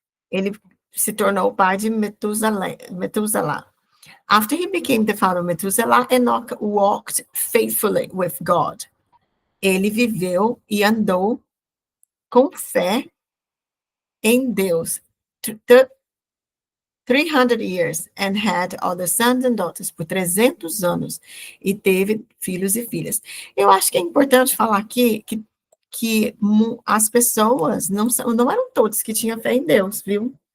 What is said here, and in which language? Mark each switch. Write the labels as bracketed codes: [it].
[pt] Ele se tornou o pai de Methuselah. [en] After he became the father of Methuselah, Enoch walked faithfully with God. [pt] Ele viveu e andou com fé em Deus [en] 300 years and had other sons and daughters, [pt] por 300 anos, e teve filhos e filhas. Eu acho que é importante falar aqui que as pessoas não eram todos que tinham fé em Deus, viu?